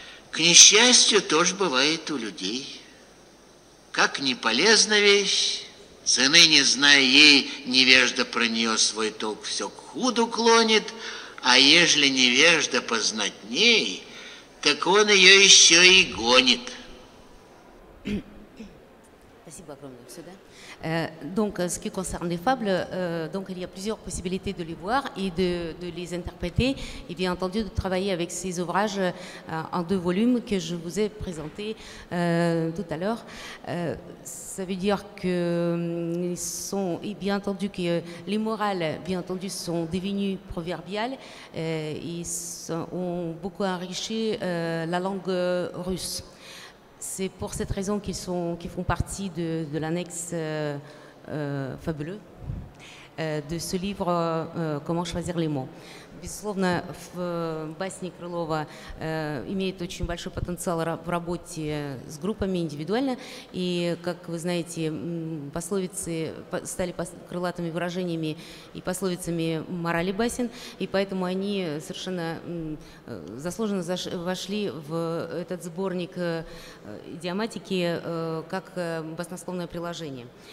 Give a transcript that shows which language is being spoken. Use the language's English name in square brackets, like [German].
[Russian] К несчастью, тоже бывает у людей. Как не полезна вещь, цены не зная ей, невежда про нее свой толк все к худу клонит, а ежели невежда познатней, так он ее еще и гонит. Спасибо огромное. Сюда. [French] Donc, ce qui concerne les fables, donc il y a plusieurs possibilités de les voir et de les interpréter, et bien entendu de travailler avec ces ouvrages en 2 volumes que je vous ai présentés tout à l'heure. Ça veut dire que bien entendu que les morales, bien entendu, sont devenues proverbiales. Ils ont beaucoup enrichi la langue russe. C'est pour cette raison qu'ils font partie de l'annexe fabuleux de ce livre «Comment choisir les mots». [Russian] Безусловно, басни Крылова имеют очень большой потенциал в работе с группами индивидуально. И, как вы знаете, пословицы стали крылатыми выражениями и пословицами морали басен. И поэтому они совершенно заслуженно вошли в этот сборник идиоматики как баснословное приложение.